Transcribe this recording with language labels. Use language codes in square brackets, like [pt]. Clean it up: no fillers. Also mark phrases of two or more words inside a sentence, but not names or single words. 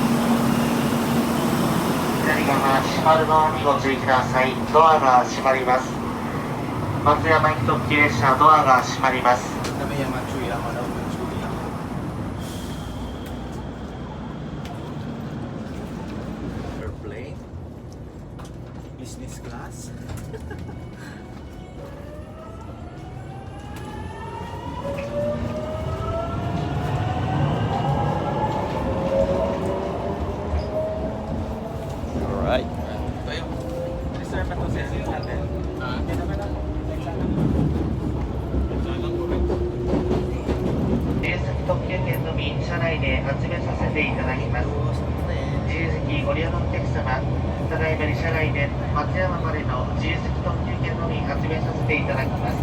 [ja] 左側閉まるのにご注意ください。ドアが閉まります。松山行き特急列車ドアが閉まります。 [tl] Kami yung machuy lang, ano, machuy lang. [en] Airplane. Business class. Alright. [tl] Tayo. Reserve pa to sa natin. Hindi naman ako. [ja] 自由席特急券のみ車内で集めさせていただきます。自由席ご利用のお客様、ただいまに車内で松山までの自由席特急券のみ集めさせていただきます。